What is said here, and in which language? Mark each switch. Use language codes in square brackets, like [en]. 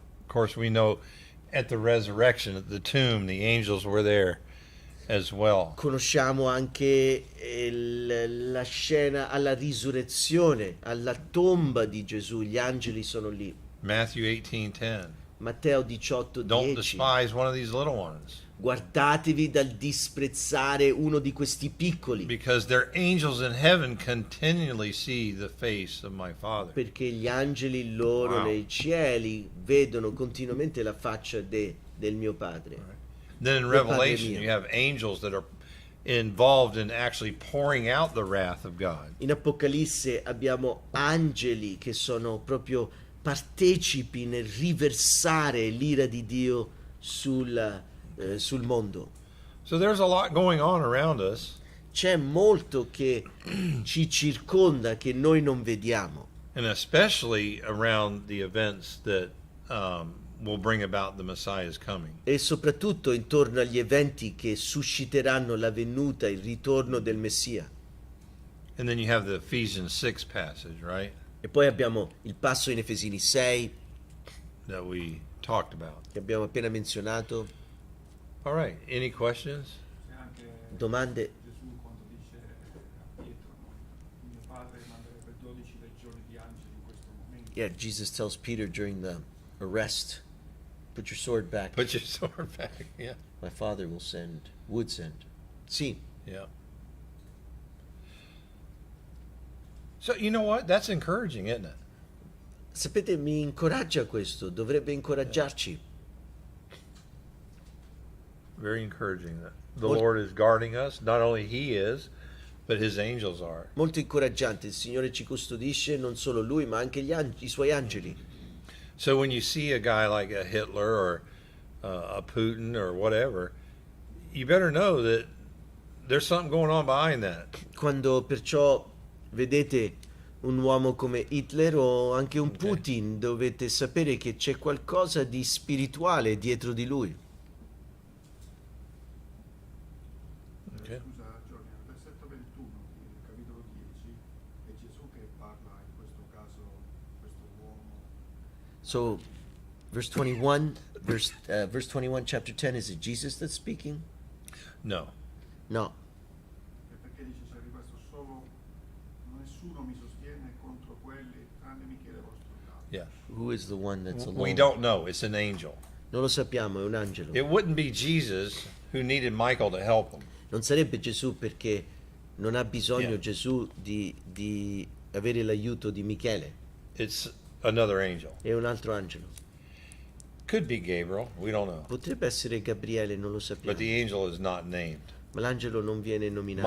[en] Of course, we know at the resurrection, at the tomb, the angels were there as well. [it] Conosciamo anche la scena alla risurrezione, alla tomba di Gesù, gli angeli sono lì. [en] Matthew 18:10. [it] Matteo 18, [en] Don't despise one of these little ones, [it] Guardatevi dal disprezzare uno di questi piccoli, [en] because their angels in heaven continually see the face of my Father. [it] perché gli angeli loro [en] Wow. [it] nei cieli vedono continuamente la faccia del mio Padre. [en] Then in [it] Del Padre [en] Revelation, [it] mio. [en] you have angels that are involved in actually pouring out the wrath of God. [it] In Apocalisse abbiamo angeli che sono proprio partecipi nel riversare l'ira di Dio sul mondo. [en] So there's a lot going on around us, [it] C'è molto che ci circonda che noi non vediamo, [en] and especially around the events that will bring about the Messiah's coming. [it] e soprattutto intorno agli eventi che susciteranno la venuta, il ritorno del Messia. [en] And then you have the Ephesians 6 passage, right, [it] E poi abbiamo il passo in Efesini 6 [en] that we talked about. [it] che abbiamo appena menzionato. [en] All right, any questions? [it] C'è anche Domande? Gesù quando dice a Pietro, no? Il mio padre manderebbe 12 legioni di angeli in questo momento. [en] Yeah, Jesus tells Peter during the arrest Put your sword back. Put your sword back. Yeah. My father would send. Sì. Yeah. So you know what? That's encouraging, isn't it? [it] Sapete, mi incoraggia questo, dovrebbe incoraggiarci. [en] Very encouraging that the Mol- Lord is guarding us. Not only He is, but His angels are. [it] Molto incoraggiante, il Signore ci custodisce, non solo Lui, ma anche i Suoi angeli. [en] So when you see a guy like a Hitler or a Putin or whatever, you better know that there's something going on behind that. [it] Quando perciò vedete un uomo come Hitler o anche un Putin, dovete sapere che c'è qualcosa di spirituale dietro di lui. [en] Okay. [it] Scusa Giorgio, nel versetto 21 del capitolo 10 è Gesù che parla in questo caso, questo uomo. [en] So, verse 21, verse 21, chapter 10, is it Jesus that's speaking? No. No. [it] E perché dice c'è rimasto solo, nessuno mi sostiene contro quelli tranne Michele vostro capo. [en] Yeah. Who is the one that's alone? We don't know. It's an angel. [it] Non lo sappiamo, è un angelo. [en] It wouldn't be Jesus who needed Michael to help him. [it] Non sarebbe Gesù perché non ha bisogno [en] Yeah. [it] Gesù di avere l'aiuto di Michele, [en] It's another angel. [it] è un altro angelo. [en] Could be Gabriel. We don't know. [it] Potrebbe essere Gabriele, non lo [en] But [it] sappiamo. [en] the angel is not named. [it] Ma l'angelo non viene nominato.